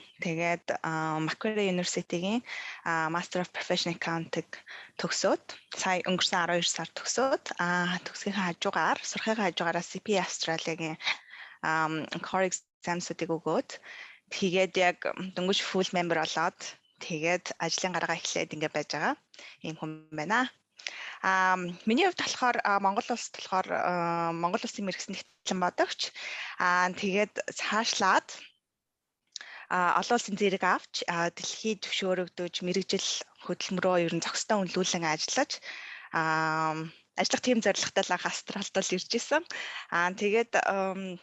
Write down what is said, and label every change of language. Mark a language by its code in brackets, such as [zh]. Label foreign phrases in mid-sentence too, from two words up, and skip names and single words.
[mn] Тэгээд Macquarie University-гийн Master of Professional Accounting төгсөөд сая өнгөрсөн 12 сар төгсөөд төгсгийн хажуугаар сурахын хажуугаараа CPA Australia-гийн [en] core exams- [mn] уудыг өгөөд тэгээд яг дөнгөж [en] full member [mn] болоод тэгээд ажлын гараагаа эхлээд ингэ байж байгаа ийм хүн байна. Миний хувьд болохоор Монгол улсад болохоор Монгол улсын Мэргэшсэн Нягтлан Бодогч тэгээд цаашлаад олон улсын зэрэг авч дэлхийд зөвшөөрөгдөж мэргэжил хөдөлмөрөө ер нь зохистой үнэлүүлэн ажиллаж ажиллах тийм зорилготой л Австралид л ирж исэн.